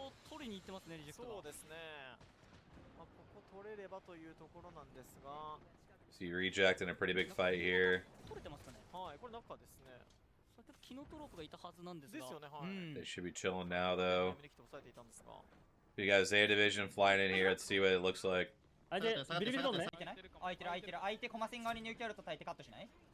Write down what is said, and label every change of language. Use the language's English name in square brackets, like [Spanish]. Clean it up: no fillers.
[Japanese] 取りに行ってますね、リジェクトが。そうですね。まあ、ここ取れればというところなんですが。 [English] So you reject in a pretty big fight here. [Japanese] 取れてますかね。はい、これ中ですね。キノトロープがいたはずなんですが。ですよね、はい。 [English] They should be chilling now, though. [Japanese] 抑えていたんですが。 [English] We got Zeta Division flying in here. Let's see what it looks like. [Japanese] あいてビリビリドームね。空いてる空いてる相手コマ線側にニューキャルと焚いてカットしない？